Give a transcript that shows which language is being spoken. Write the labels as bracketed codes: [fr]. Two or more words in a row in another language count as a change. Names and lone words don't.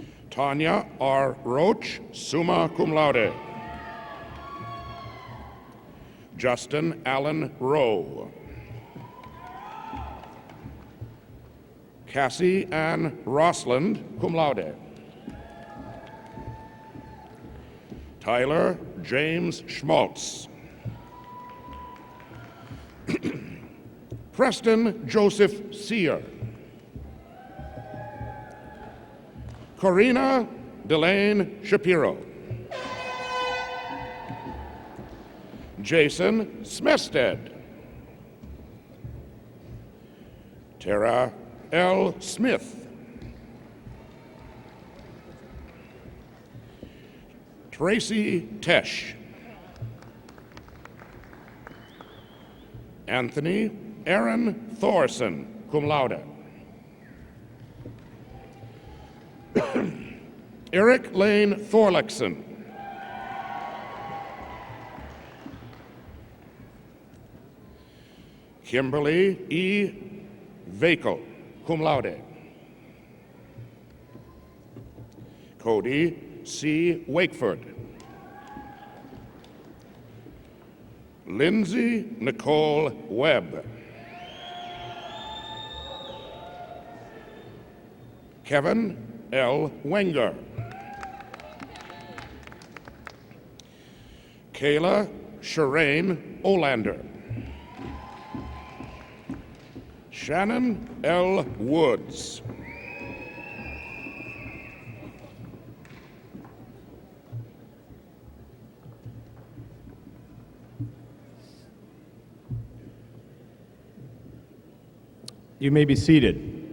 [en] Tanya R. Roach, [la] summa cum laude. [en] Justin Allen Rowe. Cassie Ann Rossland, [la] cum laude. [en] Tyler James Schmaltz. Preston Joseph Sear. Corina Delane Shapiro. Jason Smested. Tara L. Smith. Tracy Tesh. Anthony Aaron Thorson, [la] cum laude. [en] Eric Lane Thorlexson. Kimberly E. Vakel, [la] cum laude. [en] Cody C. Wakeford. Lindsay Nicole Webb. Kevin L. Wenger. Kayla Shireen Olander. Shannon L. Woods. You may be seated.